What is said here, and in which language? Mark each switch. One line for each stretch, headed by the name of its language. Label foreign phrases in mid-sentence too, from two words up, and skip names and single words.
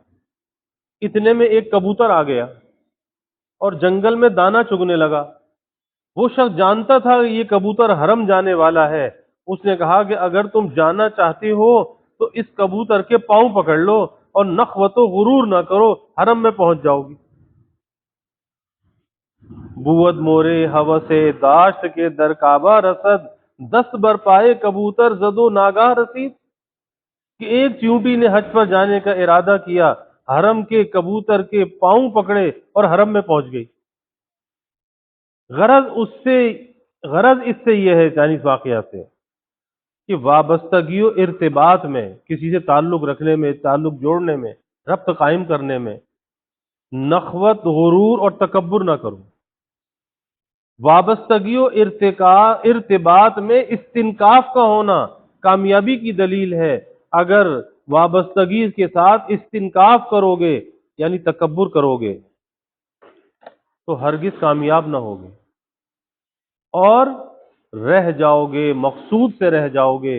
Urdu: اتنے میں ایک کبوتر آ گیا اور جنگل میں دانا چگنے لگا، وہ شخص جانتا تھا کہ یہ کبوتر حرم جانے والا ہے، اس نے کہا کہ اگر تم جانا چاہتے ہو تو اس کبوتر کے پاؤں پکڑ لو اور نخوت و غرور نہ کرو، حرم میں پہنچ جاؤ گی۔
Persian: بود مورے ہوس داشت کے در کعبہ رسد، دست بر پائے کبوتر زدو ناگاہ رسید،
Urdu: کہ ایک چیونٹی نے حج پر جانے کا ارادہ کیا، حرم کے کبوتر کے پاؤں پکڑے اور حرم میں پہنچ گئی۔ غرض اس سے یہ ہے، یعنی اس واقعہ سے، کہ وابستگی و ارتباط میں، کسی سے تعلق رکھنے میں، تعلق جوڑنے میں، ربط قائم کرنے میں نخوت، غرور اور تکبر نہ کرو۔ وابستگی و ارتباط میں استنکاف کا ہونا کامیابی کی دلیل ہے، اگر وابستگی کے ساتھ استنکاف کرو گے یعنی تکبر کرو گے تو ہرگز کامیاب نہ ہوگے اور رہ جاؤ گے، مقصود سے رہ جاؤ گے۔